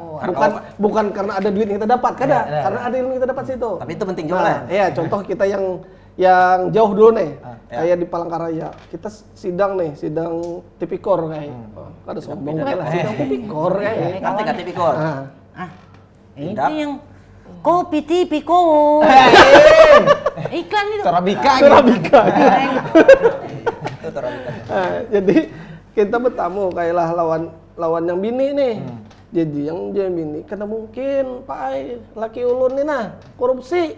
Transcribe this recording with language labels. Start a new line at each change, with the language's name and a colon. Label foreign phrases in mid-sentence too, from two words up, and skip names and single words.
Indonesian: Bukan karena ada duit yang kita dapat, karena ada ilmu yang kita dapat di situ. Tapi itu penting juga lah. Iya, contoh kita yang jauh dulu nih, kayak di Palangkaraya, kita sidang tipikor kayak, ada sombong lah, sidang tipikor kayak. Ngerti gak tipikor? Itu yang kopi tipiko. Iklan itu. Torabika.
Banjar: Jadi kita bertamu kayalah lawan yang bini nih. Jadi yang bini karena mungkin Pak Ai laki ulun nih korupsi.